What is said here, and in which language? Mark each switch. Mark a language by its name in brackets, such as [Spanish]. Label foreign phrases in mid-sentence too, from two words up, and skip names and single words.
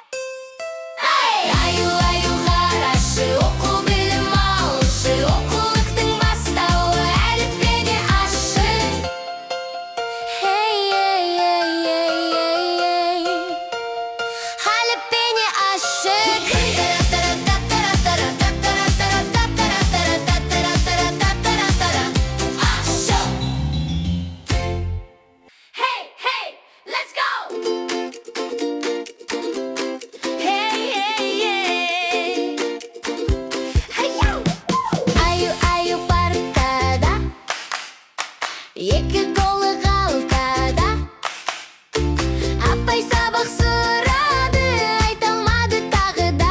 [Kazakh] Аю-аю қарашы, оқу білім алшы, оқулықтың бастауы әліппені ашшы. Ей-ей-ей-ей-ей, әліппені ашшы. [English] Hey, hey, let's go! Hey, hey, hey. Hey-yo! [Kazakh] Аю-аю парктада, екі қолы қалтада. Апай сабақ сұрады, айта алмады тағы да.